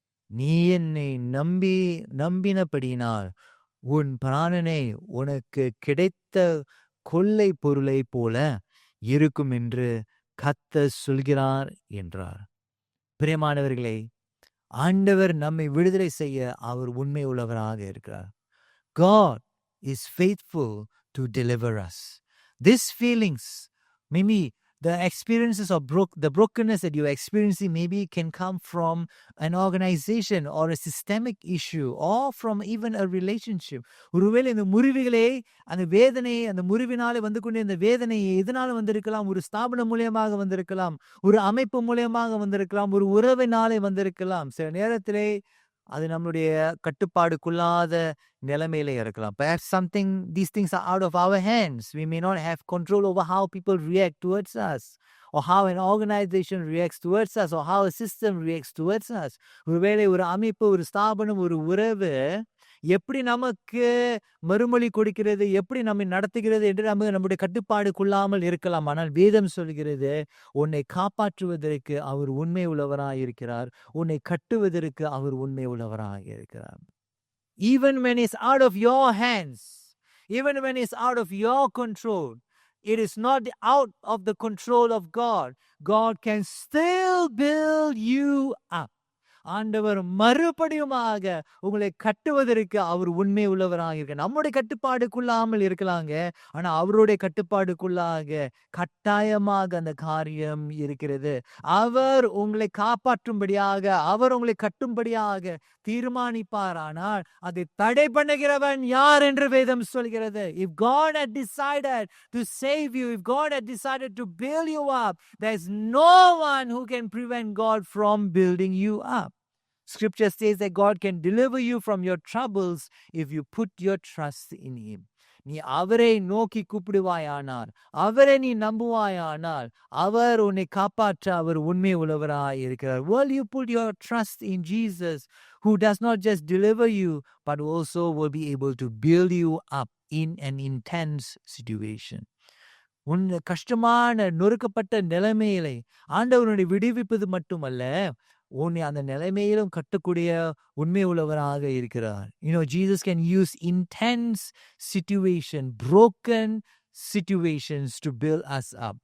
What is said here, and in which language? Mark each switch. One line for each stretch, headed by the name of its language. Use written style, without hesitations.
Tamil: நீ என்னை நம்பினபடியினால் உன் பிராணனை உனக்கு கிடைத்த கொள்ளை பொருளை போல இருக்கும் என்று கர்த்தர் சொல்கிறார் என்றார். பிரியமானவர்களே, ஆண்டவர் நம்மை விடுதலை செய்ய அவர் உண்மை உள்ளவராக இருக்கிறார்.
English: God is faithful to deliver us. These feelings, maybe the experiences of the brokenness that you're experiencing maybe can come from an organization or a systemic issue or from even a relationship.
Tamil: ஒருவேளை இந்த முறிவுகளே, அந்த முறிவினாலே வந்து கொண்டு இந்த வேதனை எதனால வந்திருக்கலாம்? ஒரு ஸ்தாபனம் மூலியமாக வந்திருக்கலாம், ஒரு அமைப்பு மூலியமாக வந்திருக்கலாம், ஒரு உறவினாலே வந்திருக்கலாம். சில நேரத்திலே அது நம்மளுடைய கட்டுப்பாடுக்குள்ளாத நிலைமையில இருக்கலாம்.
English: Perhaps these things are out of our hands. We may not have control over how people react towards us, or how an organization reacts towards us, or how a system reacts towards us.
Tamil: ஒருவேளை ஒரு அமைப்பு, ஒரு ஸ்தாபனம், ஒரு உறவு எப்படி நமக்கு மறுமொழி கொடுக்கிறது, எப்படி நம்மை நடத்துகிறது என்று நம்முடைய கட்டுப்பாடுக்குள்ளாமல் இருக்கலாம். ஆனால் வேதம் சொல்கிறது, உன்னை காப்பாற்றுவதற்கு அவர் உண்மை உள்ளவராயிருக்கிறார், உன்னை கட்டுவதற்கு அவர் உண்மை உள்ளவராயிருக்கிறார்.
English: Even when it's out of your hands, even when it's out of your control, it is not out of the control of God. God can still build you up.
Tamil: ஆண்டவர் மறுபடியுமாக உங்களை கட்டுவதற்கு அவர் உண்மை உள்ளவராக இருக்க. நம்முடைய கட்டுப்பாடுக்குள்ளாமல் இருக்கலாங்க, ஆனா அவருடைய கட்டுப்பாடுக்குள்ளாக கட்டாயமாக அந்த காரியம் இருக்கிறது. அவர் உங்களை காப்பாற்றும்படியாக, அவர் உங்களை கட்டும்படியாக தீர்மானிப்பார். ஆனால் அதை தடை பண்ணுகிறவன் யார் என்று வேதம் சொல்கிறது.
English: If God had decided to save you, if God had decided to build you up, there is no one who can prevent God from building you up. Scripture says that God can deliver you from your troubles if you put your trust in Him.
Tamil: நீ அவரை நோக்கி கூப்பிடுவாயானால், அவரை நீ நம்புவாயானால், அவர் உன்னை காப்பாற்ற அவர் உண்மை உள்ளவராய் இருக்கிறார்.
English: Will you put your trust in Jesus, who does not just deliver you but also will be able to build you up in an intense situation?
Tamil: உன் கஷ்டமான நொறுக்கப்பட்ட நிலைமையிலே ஆண்டவருடைய விடுவிப்பது மட்டுமல்ல, உன்னை அந்த நிலைமையிலும் கட்டக்கூடிய உண்மை உள்ளவராக இருக்கிறார்.
English: Jesus can use intense broken situations to build us up.